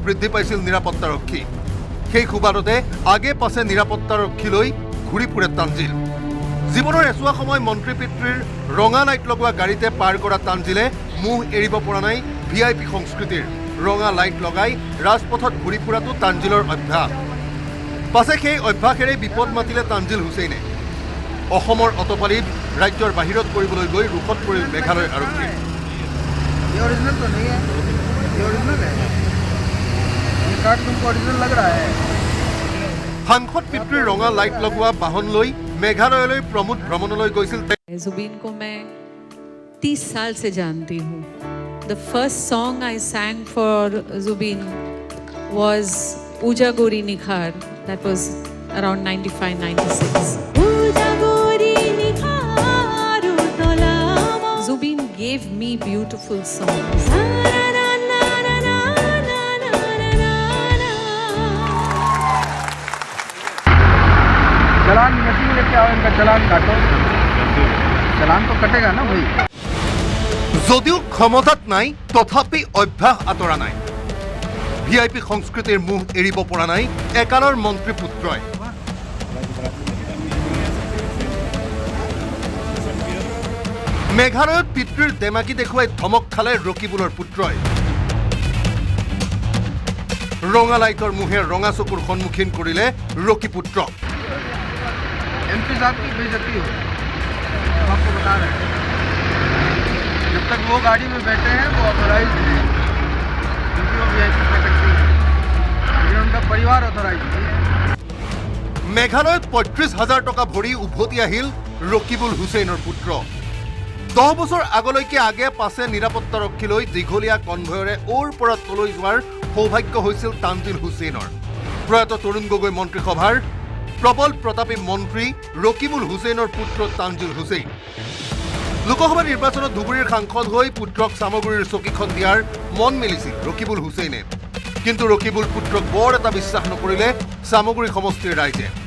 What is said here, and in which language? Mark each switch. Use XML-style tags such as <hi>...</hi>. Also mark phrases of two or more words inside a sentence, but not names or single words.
<as>বৃদ্ধি পাইছিল নিৰাপত্তাৰক্ষী সেই সুবাদতে আগে পাছে নিৰাপত্তাৰক্ষীলৈ ঘূৰি ফুৰে তানজিল জীৱনৰ এছোৱা সময় মন্ত্ৰী পিতৃৰ ৰঙা লাইট লগোৱা গাড়ীতে পাৰ কৰা তানজিলে মুখ এৰিব পৰা নাই ভিআইপি সংস্কৃতিৰ ৰঙা লাইট লগাই ৰাজপথত ঘূৰি ফুৰাটো তানজিলৰ অভ্যাস পাছে সেই অভ্যাসেৰে বিপদ মাতিলে তানজিল হুছেইনে অসমৰ অতপালিত ৰাজ্যৰ বাহিৰত কৰিবলৈ গৈ ৰুখত পৰিল মেঘালয় আৰক্ষী</as> <hi>ये ओरिजिनल तो नहीं है ये ओरिजिनल है ये कार्ड तुमको ओरिजिनल लग रहा है</hi> <as>সাংসদ পিতৃৰ ৰঙা লাইট লগোৱা বাহন লৈ মেঘালয়লৈ প্ৰমোদ ভ্ৰমণলৈ গৈছিল</as> <hi>जुबीन को मैं 30 साल से जानती हूँ</hi> <en>The first song I sang for Zubeen was Uja Gori Nikhar. That was around 95-96. Zubeen gave me beautiful songs.</en> <hi>चलान मशीन लेके आओ इनका चलान काटो चलान तो कटेगा ना भाई</hi> <as>যদিও ক্ষমতাত নাই তথাপি অভ্যাস আঁতৰা নাই ভিআইপি সংস্কৃতিৰ মুখ এৰিব পৰা নাই একালৰ মন্ত্ৰী পুত্ৰই মেঘালয়ত পিতৃৰ দেমাকি দেখুৱাই ধমক খালে ৰকিবুলৰ পুত্ৰই ৰঙা লাইটৰ মুহে ৰঙা চকুৰ সন্মুখীন কৰিলে ৰকি পুত্ৰক</as> <hi>एमपी साहब की बेइज्जती हो हम आपको बता रहे हैं जब तक वो गाड़ी में बैठे हैं वो ऑथोराइज हैं क्योंकि वो</hi> <en>VIP category</en> <hi>है ये उनका परिवार ऑथोराइज है</hi> <as>মেঘালয়ত ৩৫,০০০ টকা ভৰি উভতি আহিল ৰকিবুল হুছেইনৰ পুত্ৰ 10 বছৰ আগলৈকে আগে পাছে নিৰাপত্তাৰক্ষীলৈ দীঘলীয়া কনভয়ৰে ওৰ পৰা তলৈ যোৱাৰ সৌভাগ্য হৈছিল তানজিল হুছেইনৰ প্ৰয়াত তৰুণ গগৈ মন্ত্ৰীসভাৰ প্ৰবল প্ৰতাপী মন্ত্ৰী ৰকিবুল হুছেইনৰ পুত্ৰ তানজিল হুছেইন লোকসভা নিৰ্বাচনত ধুবুৰীৰ সাংসদ হৈ পুত্ৰক সামগুৰিৰ চকীখন দিয়াৰ মন মেলিছিল ৰকিবুল হুছেইনে কিন্তু ৰকিবুল পুত্ৰক বৰ এটা বিশ্বাস নকৰিলে সামগুৰি সমষ্টিৰ ৰাইজে</as>